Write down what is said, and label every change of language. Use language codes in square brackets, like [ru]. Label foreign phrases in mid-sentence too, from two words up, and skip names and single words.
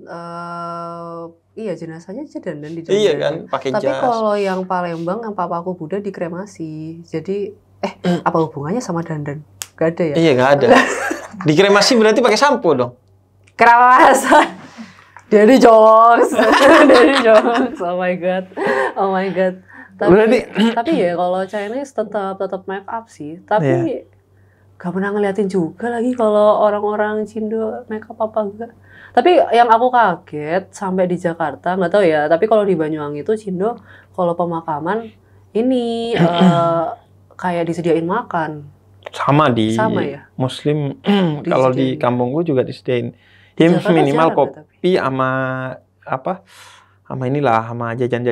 [id] Iya, jenazahnya aja dandan di dandan. Iya kan, pakai jas. Tapi kalau yang Palembang, yang papaku Buddha dikremasi. Jadi, apa hubungannya sama dandan? Gak ada ya? Iya, gak ada. Dikremasi berarti pakai sampo dong? Kerawasan. Dari jokes. [en] Oh my god. [id] Tapi ya kalau Chinese tetap make up sih. Tapi gak pernah ngeliatin juga lagi kalau orang-orang Cindo make up apa enggak. Tapi yang aku kaget sampai di Jakarta, nggak tahu ya, tapi kalau di Banyuwangi itu Cindo kalau pemakaman ini kayak disediain makan. Sama ya? Muslim kalau di kampungku juga disediain. Ya minimal kopi sama sama jajan-jajan gitu.